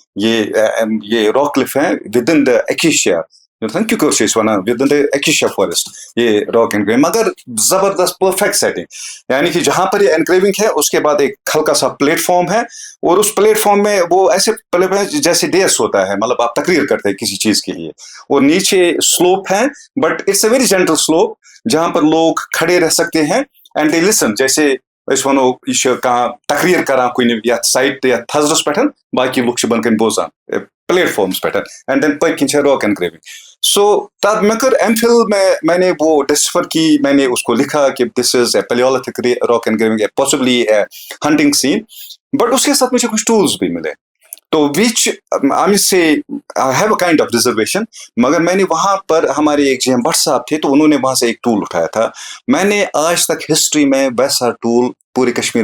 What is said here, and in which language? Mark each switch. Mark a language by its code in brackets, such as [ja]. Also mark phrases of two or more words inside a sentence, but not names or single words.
[hi] ये [en] rock cliff [hi] है [en] with in the acacia with in the acacia forest [hi] ये [en] rock engraving [hi] मगर जबरदस्त [en] perfect setting [hi] यानी कि जहां पर ये एनग्रेविंग है उसके बाद एक हल्का सा प्लेटफॉर्म है और उस प्लेटफॉर्म में वो ऐसे प्लेटफॉर्म जैसे डेस होता है मतलब आप तकरीर करते हैं किसी चीज के लिए और नीचे स्लोप है [en] but it's a very gentle slope [hi] जहां पर लोग खड़े रह सकते हैं एंड [en] they listen [ks] जैसे अस वनो यह कह तकरीर करान कुन साइट या थजरस पे बाकी लुक बनकन बोजान प्लेटफॉर्म्स पे [en] and then [ks] पकिन [en] rock engraving so [hi] तब मैं कर एमफिल में मैंने वो डिस्कवर की मैंने उसको लिखा कि [en] this is a palaeolithic rock engraving possibly a hunting scene [hi] बट उसके साथ मुझे कुछ टूल्स भी मिले तो [en] which I say I have a kind of reservation [hi] मगर मैंने वहां पर हमारे एक जीएम भट्ट साहब थे तो उन्होंने वहां से एक टूल उठाया था मैंने आज तक हिस्ट्री में वैसा टूल पूरे